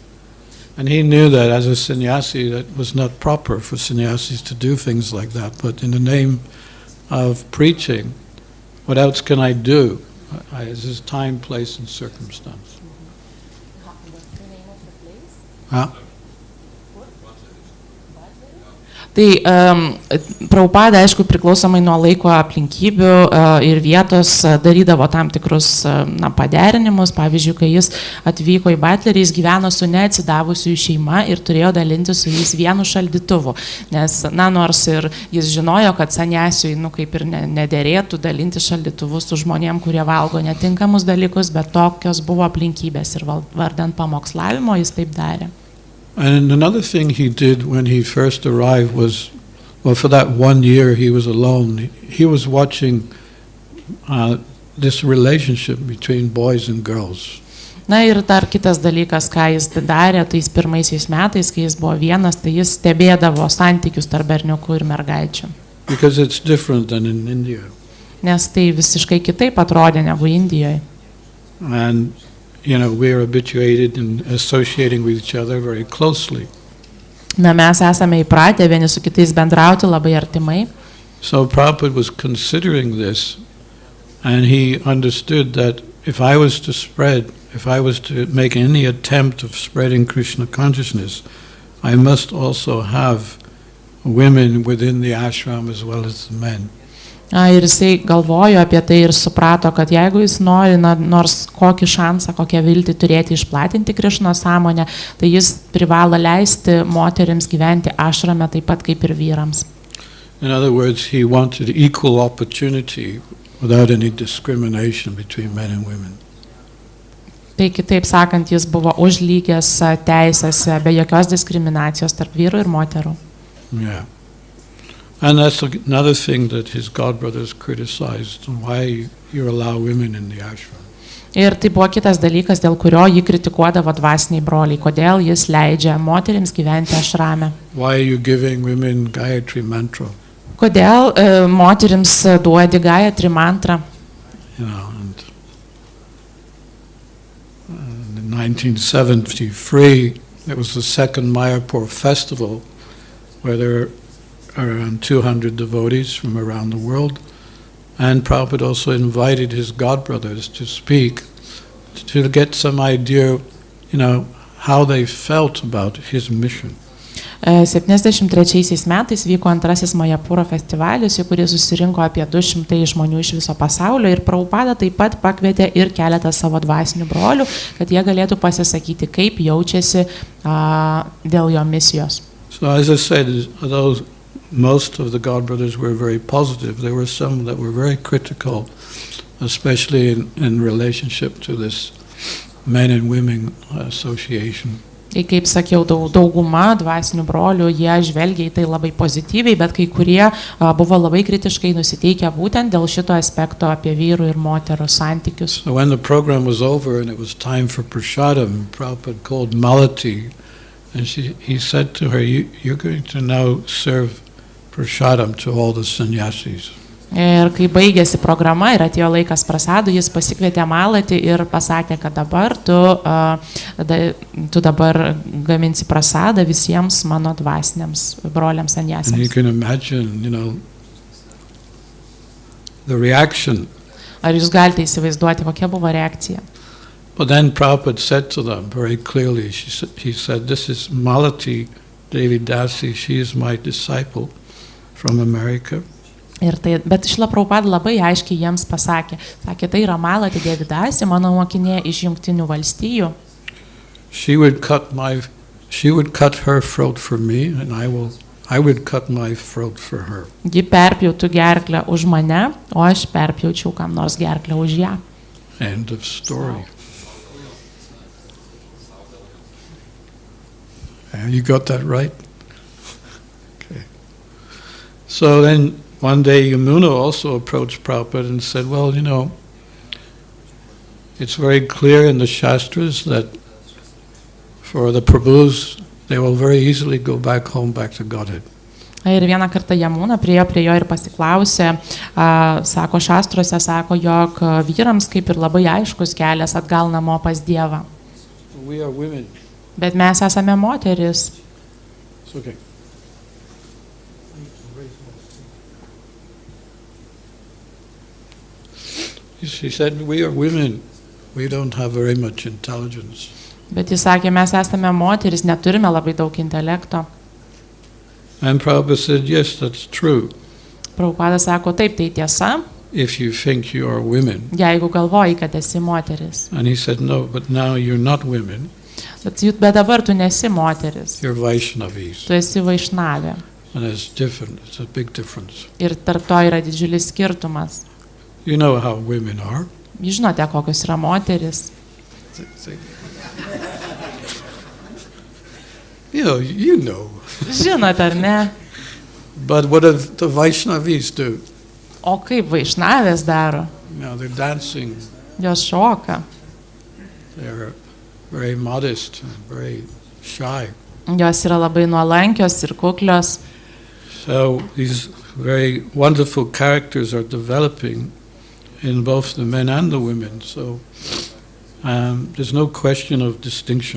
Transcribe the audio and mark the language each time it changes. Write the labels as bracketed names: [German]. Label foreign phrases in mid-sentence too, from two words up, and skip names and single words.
[English] And he knew that as a sannyasi, that was not proper for sannyasis to do things like that. But in the name of preaching, what else can I do? This is time, place, and circumstance. What's the name of the place? Huh? [Lithuanian] Tai Prabhupada, aišku, priklausomai nuo laiko aplinkybių ir vietos darydavo tam tikrus paderinimus. Pavyzdžiui, kai jis atvyko į Butlerį, jis gyveno su neatsidavusių šeima ir turėjo dalinti su jais vienu šaldytuvu. Nes, nors ir jis žinojo, kad sanyasiui, kaip ir nederėtų dalinti šaldytuvus su žmonėm, kurie valgo netinkamus dalykus, bet tokios buvo aplinkybės ir vardant pamokslavimo jis taip darė. [English] And another thing he did when he first arrived was, for that 1 year he was alone, he was watching this relationship between boys and girls. [Lithuanian] Na ir dar kitas dalykas, ką jis darė tais pirmaisiais metais, kai jis buvo vienas, tai jis stebėdavo santykius tarp berniukų ir mergaičių. [English] Because it's different than in India. [Lithuanian] Nes tai visiškai kitaip atrodė negu Indijoje. [English] And we are habituated in associating with each other very closely. [Lithuanian] Mes esame įpratę vieni su kitais bendrauti labai artimai. [English] So Prabhupada was considering this, and he understood that if I was to make any attempt of spreading Krishna consciousness, I must also have women within the ashram as well as the men. [Lithuanian] Ir jisai galvojo apie tai ir suprato, kad jeigu jis nori nors kokį šansą, kokią viltį turėti išplatinti Krišnos sąmonę, tai jis privalo leisti moterims gyventi ašrame taip pat kaip ir vyrams. [English] In other words, he wanted equal opportunity without any discrimination between men and women. [Lithuanian] Tai kitaip sakant, jis buvo už lygias teisės, be jokios diskriminacijos tarp vyrų ir moterų. [English] Yeah. And that's another thing that his godbrothers criticized, why you allow women in the ashram. [Lithuanian] Ir tai buvo kitas dalykas, dėl kurio jį kritikuodavo dvasiniai broliai, kodėl jis leidžia moterims gyventi ašrame. [English] Why are you giving women Gayatri mantra? [Lithuanian] Kodėl moterims duodi Gayatri mantrą? [English] And in 1973, it was the second Mayapur festival where there around 200 devotees from around the world, and Prabhupada also invited his godbrothers to speak to get some idea, how they felt about his mission. [Lithuanian] 73 metais vyko antrasis Majapūro festivalis, į kurį susirinko apie 200 žmonių iš viso pasaulio ir Prabhupada taip pat pakvietė ir keletą savo dvasinių brolių, kad jie galėtų pasisakyti, kaip jaučiasi dėl jo misijos. [English] So as I said, although most of the godbrothers were very positive, there were some that were very critical, especially in relationship to this men and women association. [Lithuanian] Tai kaip sakiau, dauguma dvasinių brolių, jie žvelgia į tai labai pozityviai, bet kai kurie buvo labai kritiškai nusiteikę būtent dėl šito aspekto apie vyrų ir moterų santykius. [English] So when the program was over and it was time for prasadam, Prabhupada called Malati, and he said to her, you're going to now serve prasadam to all the sannyasis. [Lithuanian] Ir kai baigėsi programa ir atėjo laikas prasadų, jis pasikvietė Malatį ir pasakė, kad dabar tu dabar gaminsi prasadą visiems mano dvasiniams broliams sanyasiams. [English] And you can imagine, the reaction. [Lithuanian] Ar jūs galite įsivaizduoti, kokia buvo reakcija? [English] But then Prabhupada said to them very clearly, he said, this is Malati Devi Dasi, she is my disciple from America. [Lithuanian] Bet Šrila Prabhupada labai aiškiai jiems pasakė, tai yra Malati Devi Dasi, mano mokinė iš Jungtinių valstijų. [English] She would cut her throat for me, and I would cut my throat for her. [Lithuanian] Ji perpjautų gerklę už mane, o aš perpjaučiau kam nors gerklę už ją. [English] End of story. You got that right? Okay. So then one day Yamuna also approached Prabhupada and said, well, you know, it's very clear in the Shastras that for the Prabhus, they will very easily go back home, back to Godhead. [Lithuanian] Ir vieną kartą Jamuna priėjo prie jo ir pasiklausė, sako šastruose, sako, jog vyrams kaip ir labai aiškus kelias atgal namo pas Dievą. [English] We are women. [Lithuanian] Bet mes esame moteris. [English] It's okay. She said, we are women. We don't have very much intelligence. [Lithuanian] Bet jis sakė, mes esame moteris, neturime labai daug intelekto. [English] And Prabhupada said, yes, that's true. [Lithuanian] Prabhupada sako, taip, tai tiesa, [English] If you think you are women. [Lithuanian] jeigu galvoji, kad esi moteris. [English] And he said, no, but now you're not women. [Lithuanian] Bet dabar tu nesi moteris, [English] You're Vaishnavis. [Lithuanian] tu esi vaišnavė. [English] And it's different. It's a big difference. [Lithuanian] Ir tarp to yra didžiulis skirtumas. [English] You know how women are. [Lithuanian] Jūs žinote, kokios yra moteris. [English] You know. [Lithuanian] Žinote, ar ne? [English] But what do the Vaishnavis do? [Lithuanian] O kaip vaišnavės daro? [English] They're dancing. [Lithuanian] Jos šoka. [English] They're very modest and very shy. [Lithuanian] Jos yra labai nuolankios ir kuklios. [English] So these very wonderful characters are developing in both the men and the women. So there's no question of distinction.